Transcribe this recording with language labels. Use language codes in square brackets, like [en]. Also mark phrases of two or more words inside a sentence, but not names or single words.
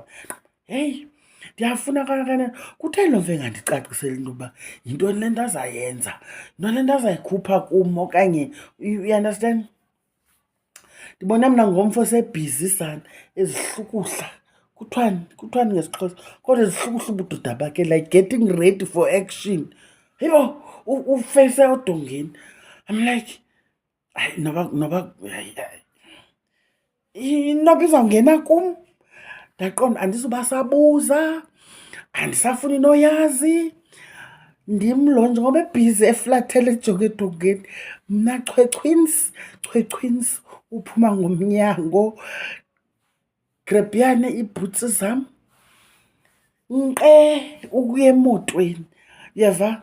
[xh] Heyi, ndiyafuna kangakanani. Kutheni lo mve engandicaciseli into yoba yintoni le nto azayenza, yintoni le nto azayikhupha kum okanye, [en] you understand. [xh] Ndibona mna ngomfo sebhizi sana, ezihlukuhla, kuthiwani ngesiXhosa, kodwa ezihlukuhla ubudoda bakhe, [en] like getting ready for action. [xh] Yibo, ufeyise odongeni. [en] I'm like, [xh] hayi, noba izawungena kum. Ndaqonda andizubasabuza, andisafuni noyazi, ndim lo njengoba ebhizi eflathele ejonge edongeni. Mna chwechwins, uphuma ngomnyango, grebhiyane iibhutsi zam, ukuya emotweni, uyeva?